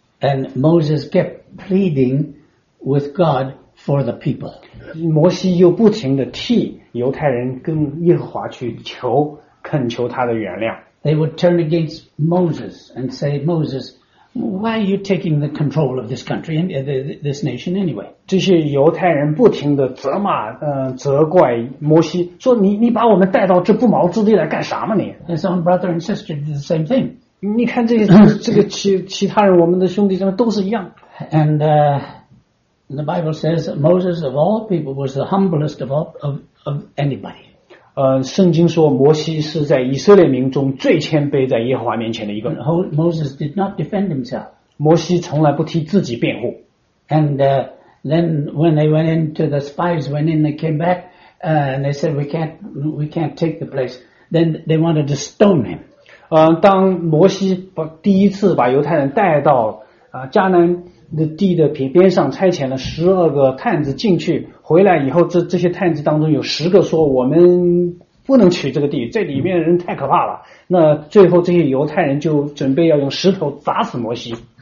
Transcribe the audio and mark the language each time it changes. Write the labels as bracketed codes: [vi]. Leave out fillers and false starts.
[en] And Moses kept pleading with God for the people. [zh] 摩西又不停的替犹太人跟耶和华去求，恳求他的原谅。 [en] They would turn against Moses and say, Moses, why are you taking the control of this country and this nation anyway? [zh] 这些犹太人不停的责怪摩西，说你把我们带到这不毛之地来干啥嘛你 [en] ？His own brother and sister did the same thing. [zh] 你看这个其他人，我们的兄弟姐妹都是一样。 [en] And the Bible says that Moses of all people was the humblest of anybody. [zh] 圣经说摩西是在以色列民中最谦卑，在耶和华面前的一个。 [en] And Moses did not defend himself. [zh] 摩西从来不替自己辩护。 [en] And then when they went into the spies went in they came back and they said we can't take the place then they wanted to stone him [zh] 当摩西把第一次把犹太人带到迦南的地的边上差遣了十二个探子进去回来以后这些探子当中有十个说我们不能取这个地这里面的人太可怕了那最后这些犹太人就准备要用石头砸死摩西